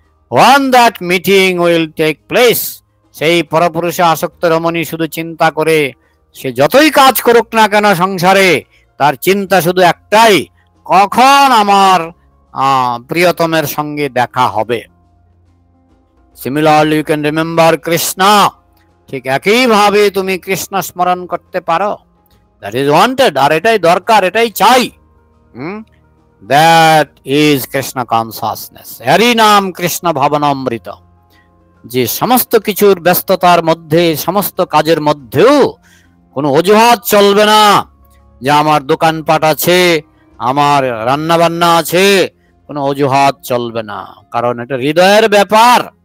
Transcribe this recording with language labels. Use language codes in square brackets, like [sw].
[en] When that meeting will take place, [bn] সেই পরপুরুষে আসক্ত রমণী শুধু চিন্তা করে, সে যতই কাজ করুক না কেন সংসারে, তার চিন্তা শুধু একটাই, কখন আমার প্রিয়তমের সঙ্গে দেখা হবে। [en] Similarly, you can remember Krishna. [bn] ঠিক একইভাবে তুমি কৃষ্ণ স্মরণ করতে পারো। [en] That is wanted, [bn] আর এটাই দরকার, এটাই চাই। [en] That is Krishna consciousness. [bn] এরই নাম কৃষ্ণ ভাবনামৃত। যে সমস্ত কিছুর ব্যস্ততার মধ্যে, সমস্ত কাজের মধ্যেও কোনো অজুহাত চলবে না যে আমার দোকানপাট আছে, আমার রান্না বান্না আছে, কোনো অজুহাত চলবে না, কারণ এটা হৃদয়ের ব্যাপার।